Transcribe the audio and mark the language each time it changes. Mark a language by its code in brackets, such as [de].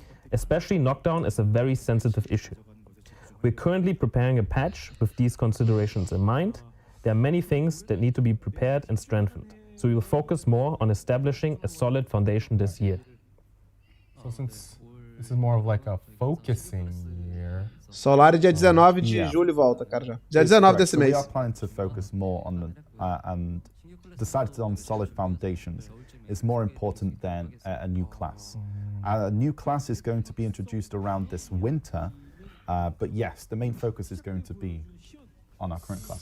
[en] Especially knockdown is a very sensitive issue. We're currently preparing a patch with these considerations in mind. There are many things that need to be prepared and strengthened. So we will focus more on establishing a solid foundation this year. So since this is more of like a focusing year. [pt] Solari dia 19 de julho volta, cara, já. Dia 19 desse mês. [en] We are planning to focus more on the, and decided on solid foundations is more important than a new class. A new class is going to be introduced around this winter, but yes, the main focus is going to be on our current classes.